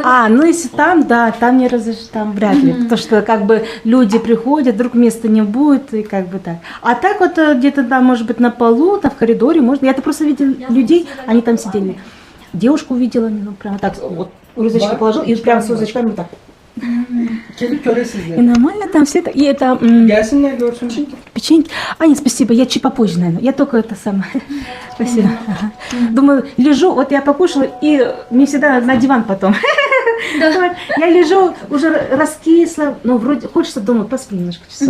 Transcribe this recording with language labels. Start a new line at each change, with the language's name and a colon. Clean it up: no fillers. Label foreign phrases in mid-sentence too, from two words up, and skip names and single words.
Russian: А, ну если там, да, там не разрешено, там вряд ли. Потому что как бы люди приходят, вдруг места не будет, и как бы так. А так вот где-то там, может быть, на полу, там в коридоре можно. Я-то просто видела людей, они там сидели. Девушку увидела, ну прям так, вот розочку положил, и прям с розочками вот так.
Turkish: Gelip göre
Russian: И
Turkish: sizleri.
Russian: нормально там все это. И это
Turkish: Gelsinler görsün.
Russian: печеньки. А, нет, спасибо, я чуть попозже, наверное. Я только это самое. Спасибо. Ага. Думаю, лежу, вот я покушала, и мне всегда на диван потом. Вот, я лежу, уже раскисла, ну, вроде хочется дома поспи немножко часов.